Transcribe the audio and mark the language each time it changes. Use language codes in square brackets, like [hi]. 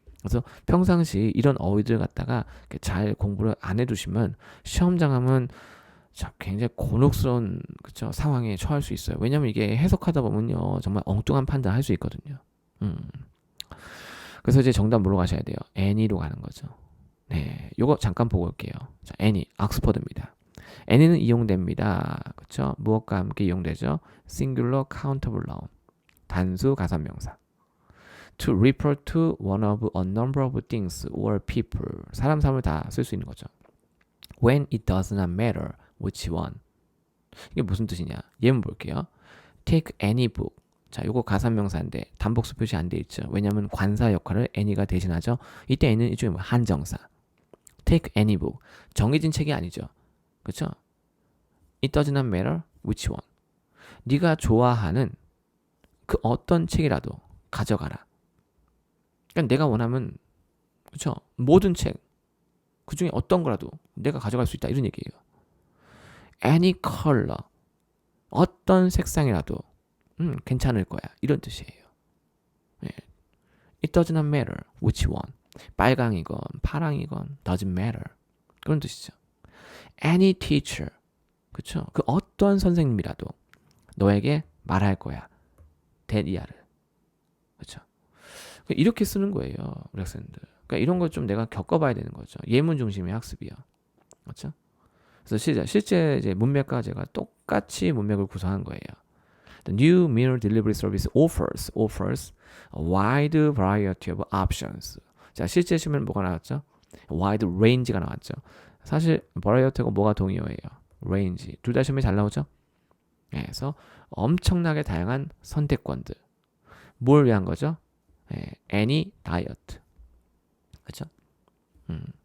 [ko] 그래서 평상시 이런 어휘들 갖다가 잘 공부를 안 해두시면 시험장 하면 굉장히 곤혹스러운 그쵸? 상황에 처할 수 있어요. 왜냐면 이게 해석하다 보면요 정말 엉뚱한 판단을 할 수 있거든요. 그래서 이제 정답 뭐로 가셔야 돼요? Any로 가는 거죠. 네, 요거 잠깐 보고 올게요. 자, any, 옥스퍼드입니다. any는 이용됩니다. 그쵸? 무엇과 함께 이용되죠? [en] singular countable noun, [ko] 단수 가산명사. [en] to refer to one of a number of things or people. [ko] 사람, 사물을 다 쓸 수 있는 거죠. [en] when it does not matter which one. [ko] 이게 무슨 뜻이냐? 예문 볼게요. [en] take any book. [ko] 자, 요거 가산명사인데 단복수 표시 안 돼 있죠. 왜냐면 관사 역할을 any가 대신하죠. 이때 any는 일종의 뭐 한정사. [en] take any book. [ko] 정해진 책이 아니죠. 그쵸? [en] It does not matter which one. [ko] 네가 좋아하는 그 어떤 책이라도 가져가라. 그러니까 내가 원하면 그쵸? 모든 책 그 중에 어떤 거라도 내가 가져갈 수 있다 이런 얘기예요. [en] Any color. [ko] 어떤 색상이라도 괜찮을 거야. 이런 뜻이에요. 네. [en] It does not matter which one. [ko] 빨강이건 파랑이건 [en] doesn't matter. [ko] 그런 뜻이죠. [en] Any teacher. [ko] 그쵸? 그 어떤 선생님이라도 너에게 말할 거야. 대리아를. 그쵸? 이렇게 쓰는 거예요. 우리 학생들. 그러니까 이런 걸 좀 내가 겪어봐야 되는 거죠. 예문 중심의 학습이요. 그렇죠? 그래서 실제 이제 문맥과 제가 똑같이 문맥을 구성한 거예요. [en] The new meal delivery service offers a wide variety of options. [ko] 자, 실제 시험에는 뭐가 나왔죠? wide range가 나왔죠. 사실 variety하고 뭐가 동의어예요? range. 둘 다 시험에 잘 나오죠? 네, 그래서 엄청나게 다양한 선택권들. 뭘 위한 거죠? 네, [en] any diet. [ko] 그렇죠? 음.